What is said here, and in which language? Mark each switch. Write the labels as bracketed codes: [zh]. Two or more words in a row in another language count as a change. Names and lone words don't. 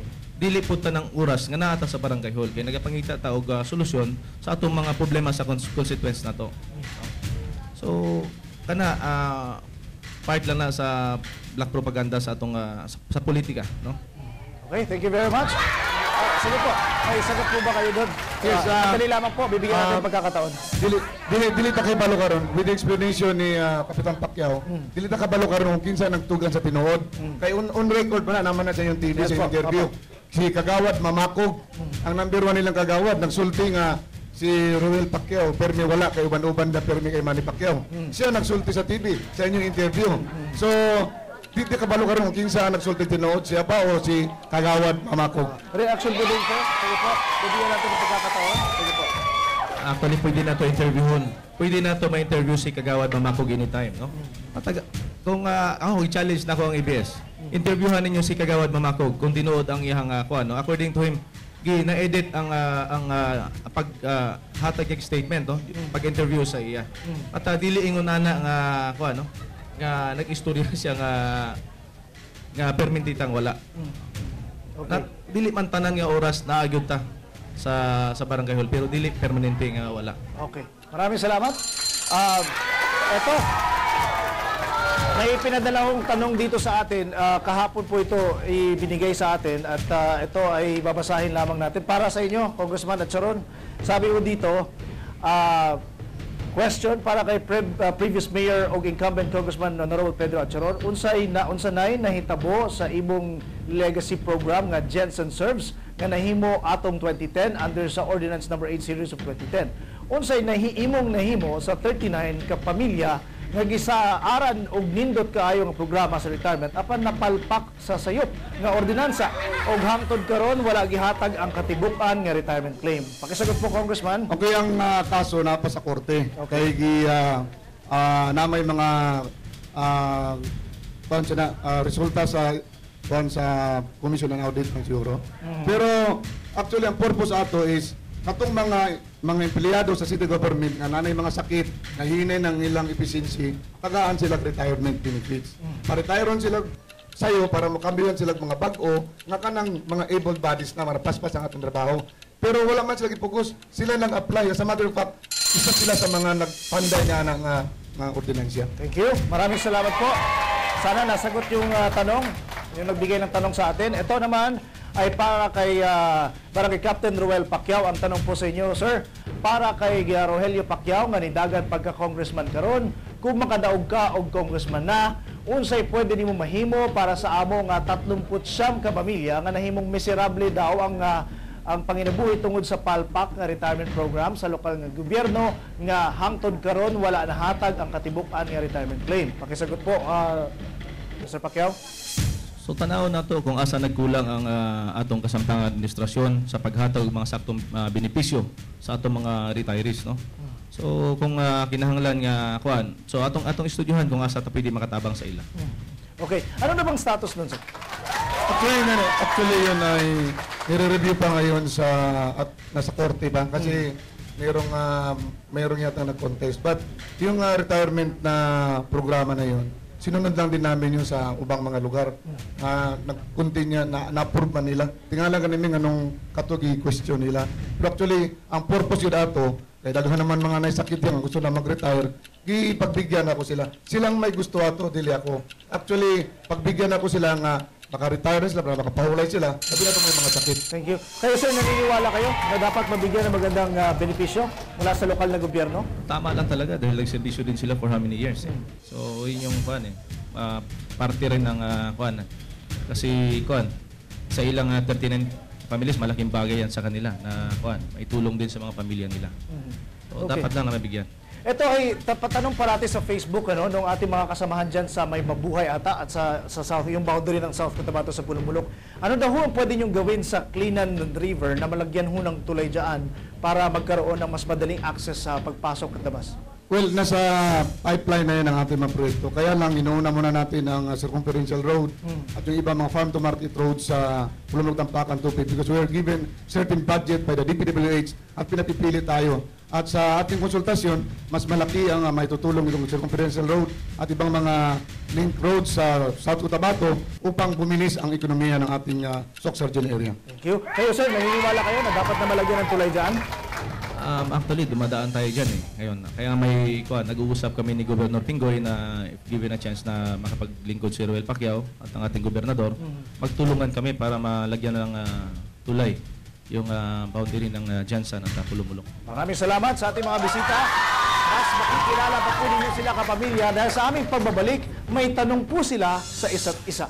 [ceb] Dili po ta ng oras nga naata sa barangay hall kay nagapangita ta og solusyon sa atong mga problema sa consequence nato. So kana part lang na sa black propaganda sa atong sa politika, no? [en] Okay, thank you very much. [tl] Sige po, may sagot po ba kayo doon? Yes, Madali lamang po, bibigyan natin pagkakataon. [ceb] Dili ta kay balo karon with the explanation ni Kapitan Pacquiao. Dili ta kabalo karon kung kinsa nagtugan sa tinuod. Kay [en] on record [ceb] pa na naman na sa yung TV Yes sa po, interview. Si Kagawad Mamakog, ang number 1 nilang Kagawad, nagsulti nga si Ruel Pacquiao, permi wala kay uban-uban na permi kay Manny Pacquiao. Siya nagsulti sa TV sa inyong interview. So di kabalo karon kung kinsa nagsulti tinuod, siya pa o si Kagawad Mamakog. [tl] Reaction po din, sir. Sige po, bibigyan natin ng pagkakataon. Sige po. [ceb] Actually, pwede na to interviewon. Pwede na to ma-interview si Kagawad Mamakog anytime, no? Kung i-challenge na ko ang ABS, interviewhan ninyo si Kagawad Mamakog kung tinuod ang iyang no? [en] According to him, [ceb] na-edit ang paghatag yung statement, no? Pag-interview sa iya. At dili ingon na nga no? Nga nag-istorya siya nga permintitang wala. Okay. Dili man tanan nga oras na agyud ta sa barangay hall pero dili permanente nga wala. Okay. [tl] Maraming salamat. Eto, may pinadala kong tanong dito sa atin. Kahapon po ito ibinigay sa atin at ito ay babasahin lamang natin para sa inyo, Congressman Atcharon. Sabi ko dito, [ceb] question para kay [en] previous mayor [ceb] o incumbent Congressman Honorable Pedro Atcharon, unsa nay nahitabo sa imong legacy program nga Jensen Serves nga nahimo atong 2010 under sa Ordinance number 8 series of 2010. Unsay imong nahimo sa 39 ka pamilya nga gisaaran og nindot kaayo nga programa sa retirement apan napalpak sa sayop nga ordinansa og hangtod karon wala gihatag ang katibuk-an nga retirement claim. [tl] Pakisagot po, Congressman. [ceb] Okay, ang kaso na pa sa korte. Okay. Kay na may mga resulta sa Commission on Audit ng siguro. Pero actually ang purpose ato is katong mga empleyado sa city government nga nanay mga sakit, nahinay ng ilang efficiency, tagaan sila retirement benefits. Pa-retireon sila sayo para makambilan sila mga bag-o nga kanang mga [en] able bodies [ceb] na marapaspas ang atong trabaho. Pero wala man sila i-focus, sila lang apply. [en] As a matter of fact, [ceb] isa sila sa mga nagpanday niya ng ordinansya. [en] Thank you. [tl] Maraming salamat po. Sana nasagot yung tanong, yung nagbigay ng tanong sa atin. Ito naman ay para kay Captain Ruel Pacquiao. Ang tanong po sa inyo, sir, [ceb] para kay Rogelio Pacquiao nga nidagan pagka-congressman karon, kung makadaog ka og congressman na, unsay pwede nimo mahimo para sa amo nga 39 ka pamilya nga nahimong miserable daw ang panginabuhi tungod sa palpak nga retirement program sa lokal nga gobyerno nga hangtod karon wala nahatag ang katibuk-an nga retirement claim. [tl] Pakisagot po, Mr. Pacquiao. [ceb] So tanaw na to kung asa nagkulang ang atong kasamtang administrasyon sa paghatag og mga saktong benepisyo sa atong mga retirees, no? So kung kinahanglan nga so atong estudyuhan kung asa ta pwede makatabang sa ila. Okay. [tl] Ano na bang status nun, sir? Actually yun ay nire-review pa ngayon nasa korte ba? Kasi mayroong yata nag-contest. But yung retirement na programa na yun, sinunod lang din namin yung [ceb] sa ubang mga lugar. Nag-continue, na-approve man nila. Tingala ka namin anong katugi question nila. Pero actually, ang purpose yun ato, kaya daghan naman mga naisakit yan, gusto na mag-retire, ipagbigyan ako sila. Silang may gusto ato, dili ako. Actually, pagbigyan ako sila nga maka-retire sila, para makapahulay sila, sabi na may mga sakit. [en] Thank you. [tl] Kayo sir, naniniwala kayo na dapat mabigyan ng magandang benepisyo mula sa lokal na gobyerno? Tama lang talaga dahil nagservisyo din sila [en] for how many years [tl] eh. So yun yung kuan eh. Parte rin ng kuan. Kasi kuan sa ilang 39 families malaking bagay yan sa kanila na kuan, maitulong din sa mga pamilya nila. So Okay. dapat lang na mabigyan. Ito ay tapatanong parati sa Facebook nung ating mga kasamahan dyan sa May Mabuhay ata at sa South, yung boundary ng South Cotabato sa Pulumulok. Ano daw ho ang pwede niyong gawin sa Cleanan River na malagyan ho ng tulay dyan para magkaroon ng mas madaling access sa pagpasok at labas? Well, nasa pipeline na yan ang ating mga proyekto. Kaya lang, inuuna muna natin ang circumferential road at yung iba mga [en] farm to market roads [tl] sa Pulumulok, Tampakan, Tupig [en] because we are given certain budget by the DPWH [tl] at pinapipili tayo. At sa ating konsultasyon, mas malaki ang maitutulong itong circumferential road at ibang mga link roads sa South Cotabato upang bumilis ang ekonomiya ng ating Soc-Sargent area. Thank you. Kayo sir, naniniwala kayo na dapat na malagyan ng tulay dyan? Actually, dumadaan tayo dyan eh. Ngayon, kaya may nag-uusap kami ni Governor Tinggoy na [en] if given a chance [tl] na makapaglingkod si Roel Pacquiao at ang ating gobernador, magtulungan kami para malagyan ng tulay yung boundary ng Jansan at Pulumulok. Maraming salamat sa ating mga bisita. Mas makikilala pa po ninyo sila kapamilya dahil sa aming pagbabalik, may tanong po sila sa isa't isa.